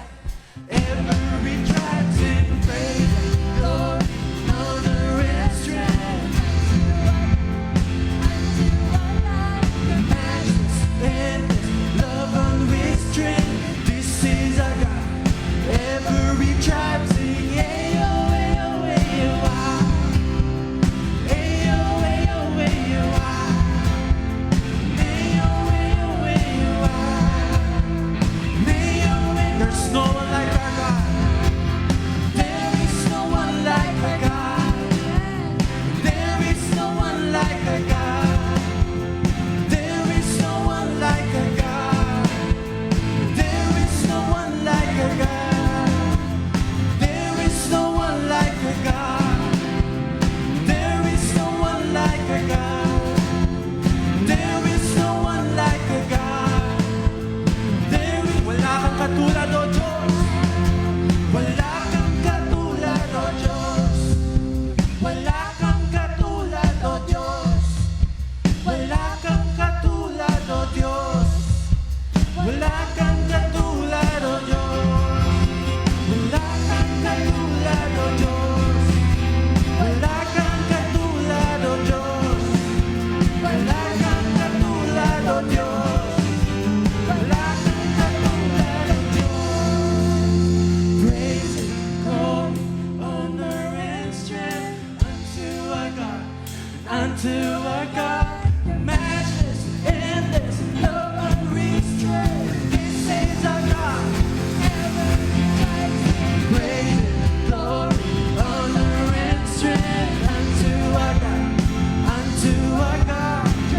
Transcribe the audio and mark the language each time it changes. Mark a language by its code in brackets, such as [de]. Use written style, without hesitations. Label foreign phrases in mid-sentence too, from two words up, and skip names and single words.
[en] Every tribe sing praise, glory, honor, and strength. Matchless, endless, love unrestrained. This is our God. Every tribe sing, ayo, ayo, ayo, ah. Ayo, ayo, ayo, ah. Ayo, ayo, ayo, ah. Ayo, ayo. There's no one like our God. There is no one like our God. There is no one like our God. There is no one like our God. There is no one like our God. There is no one like our God. There is no one like our God. There is no one like our God. [tl] Wala kang katulad, O Diyos. Wala kang katulad, O Diyos. Wala kang katulad, O Diyos. Wala kang katulad, O Diyos. Wala kang katulad, O Diyos. Wala kang katulad, O Diyos. Wala kang katulad, O Diyos. Wala kang katulad, O Diyos. Wala kang katulad, O Diyos. [en] Praise and glory, honor and strength unto our God, unto our God. Matchless, endless, love unrestrained. This is our God. Praise and glory, honor and strength unto our God, unto our God.